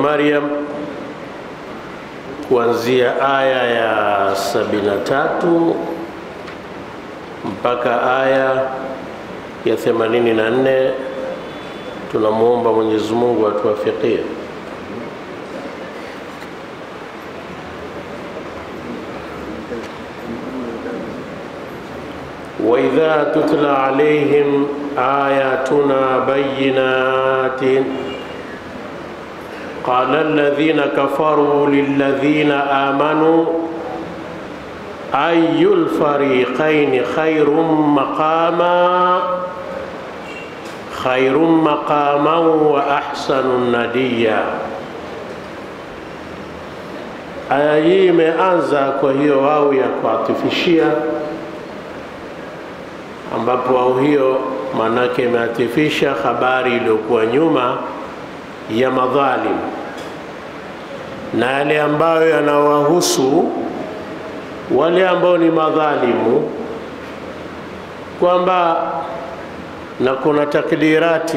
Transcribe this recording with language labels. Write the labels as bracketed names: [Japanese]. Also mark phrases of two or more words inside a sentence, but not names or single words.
[Swahili] Maryam kuanzia aya ya 73 mpaka aya ya 84. Tunamuomba Mwenyezi Mungu atuwafikie. [Arabic] وَإِذَا تُتْلَى عَلَيْهِمْ آيَاتُنَا بَيِّنَاتٍ قَالَ الَّذِينَ كَفَرُوا لِلَّذِينَ آمَنُوا أَيُّ الْفَرِيقَيْنِ خَيْرٌ مَقَامًا وَأَحْسَنُ نَدِيًّا. [Swahili] Aya hii imeanza kwa hiyo wao ya kuatifishia, ambapo wao hiyo manake imeatifisha habari iliyokuwa nyuma ya madhalim na yale ambayo yanawahusu wale ambao ni madhalimu, kwamba na kuna takdirati.